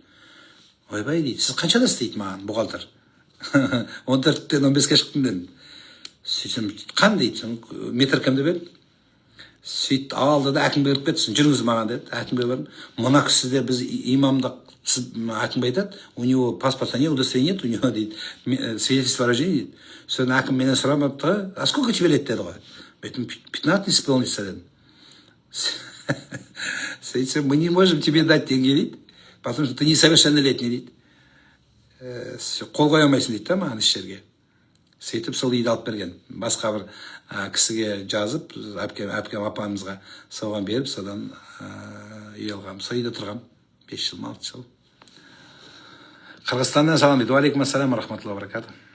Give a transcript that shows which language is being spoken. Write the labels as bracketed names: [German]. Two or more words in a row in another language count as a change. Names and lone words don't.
[Kazakh] Ойбай дейді, сіз қаншадасыз дейді маған бухгалтер. 14-тен 15-ке шықтым дедім. Сөйтсем, қан дейді, метркамды бер. Сөйт алды да әкімге беріп кетсін, жүріңіз маған деді. Әкімге бердім. Мына кісі де біз имамдық әкімге айтады, [Russian] у него паспорта нет, удостоверения нет, у него дейді, свидетельство о рождении дейді. [Kazakh] Содан әкім менен сұрамапты, [Russian] а сколько тебе лет [Kazakh] деді ғой. Мен [Russian] 15 исполнится дедім. [Kazakh] Сөйтсем, [Russian] мы не можем тебе дать деньги дейді, потому что ты несовершеннолетний дейді. [Kazakh] Қол қоя алмайсың дейді да маған іс жерге. Сөйтіп сол үйді алып берген. Басқа бір кісіге жазып, әпкем апамызға соған беріп, содан үй алғам. Сол үйде тұрғам. 5 жыл, 6 жыл. Қырғызстаннан салам дейді. [Arabic] عليكم السلام رحمة الله بركاته.